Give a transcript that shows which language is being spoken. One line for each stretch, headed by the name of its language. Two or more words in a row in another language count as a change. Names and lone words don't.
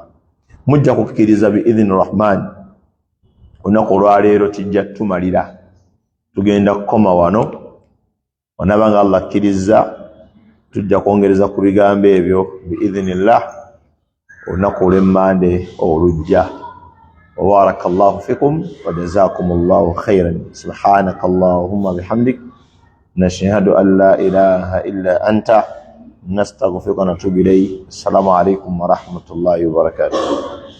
Ganda: Mujja kukkiriza
Arabic: بإذن الرحمن,
Ganda: olunaku olwaleero tijja tumalira, tugenda kukoma wano. Onabanga Allah akkiriza tujja kwongereza ku bigambo ebyo biidhinillah olunaku olw'emmande olujja.
Arabic: وبارك الله فيكم وجزاكم الله خيرا. سبحانك اللهم بحمدك نشهد أن لا إله إلا أنت نستغفرك ونتوب إليك. السلام عليكم ورحمة الله وبركاته.